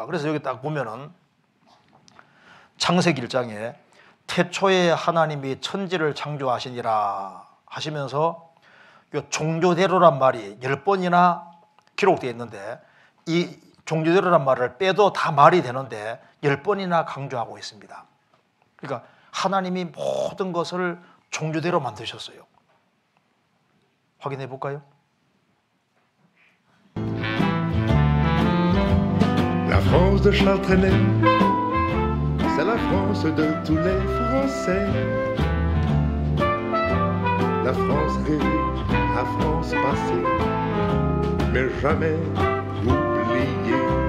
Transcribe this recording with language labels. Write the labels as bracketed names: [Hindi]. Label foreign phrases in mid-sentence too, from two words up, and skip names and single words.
[Korean] 그래서 여기 딱 보면은 창세기 1장에 태초에 하나님이 천지를 창조하시니라 하시면서 이 종류대로란 말이 10번이나 기록되어 있는데 이 종류대로란 말을 빼도 다 말이 되는데 10번이나 강조하고 있습니다. 그러니까 하나님이 모든 것을 종류대로 만드셨어요. 확인해 볼까요? [French] La France de Charles Trenet, c'est la France de tous les Français. La France rêvée, la France passée, mais jamais oubliée.